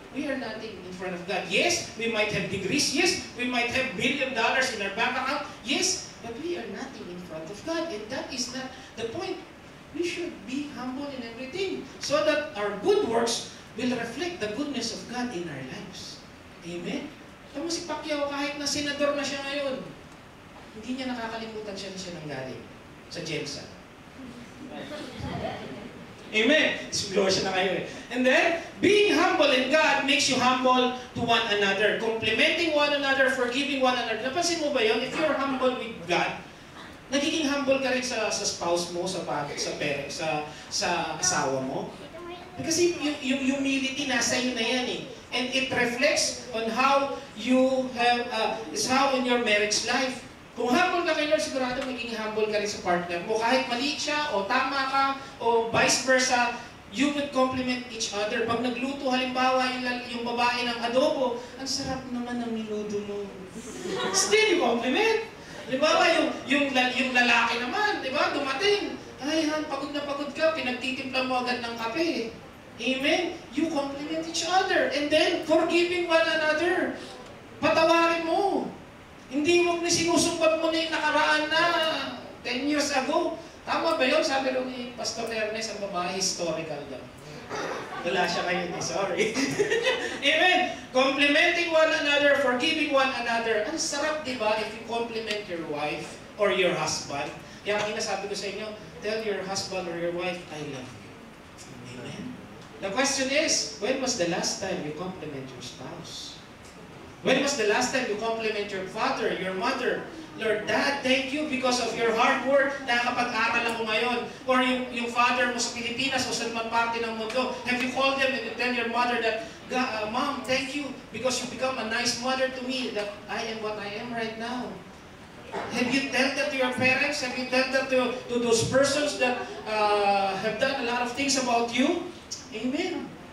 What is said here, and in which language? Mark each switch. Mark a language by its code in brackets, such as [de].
[en] We are nothing in front of God. Yes, we might have degrees. Yes, we might have $1 billion in our bank account. Yes, but we are nothing in front of God. And that is not the point. We should be humble in everything so that our good works will reflect the goodness of God in our lives. Amen? [tl] Tama si Pacquiao, kahit na senador na siya ngayon, hindi niya nakakalimutan siya na siya nanggaling sa Jensen. Amen? Siguro siya na kayo eh. [en] And then, being humble in God makes you humble to one another. Complimenting one another, forgiving one another. [tl] Napansin mo ba yun? [en] If you're humble with God, [tl] nagiging humble ka rin sa spouse mo, sa parent, sa asawa mo. Kasi yung humility nasa iyo na yan eh. [en] And it reflects on how you have, is how in your marriage life. [tl] Kung humble ka kay Lord, sigurado magiging humble ka rin sa partner mo. Kahit mali siya, o tama ka, o vice versa, [en] you would compliment each other. [tl] Pag nagluto, halimbawa, yung babae ng adobo, ang sarap naman ng minudo mo. [en] Still, you compliment. [tl] Halimbawa, yung lalaki naman, di ba, dumating. Ay, Han, pagod na pagod ka, pinagtitimpla mo agad ng kape. Amen? [en] You compliment each other. And then, forgiving one another. [tl] Patawarin mo. Hindi mo sinusumbat mo na yung nakaraan na 10 years ago. Tama ba yun? Sabi rin ni Pastor Ernest, ang babae, historical daw. Wala siya ngayon eh, sorry. [en] Amen. Complimenting one another, forgiving one another. [tl] Ang sarap, di ba, [en] if you compliment your wife or your husband. [tl] Kaya sabi ko sa inyo, [en] tell your husband or your wife, I love you. Amen. The question is, when was the last time you compliment your spouse? When was the last time you compliment your father, your mother? Lord, Dad, thank you because of your hard work. [tl] Nakakapag-aral ako ngayon. Or yung father mo sa Pilipinas o sa man parte ng mundo. [en] Have you called them and you tell your mother that, Mom, thank you because you become a nice mother to me, that I am what I am right now. Have you tell that to your parents? Have you tell that to those persons that have done a lot of things about you? Amen.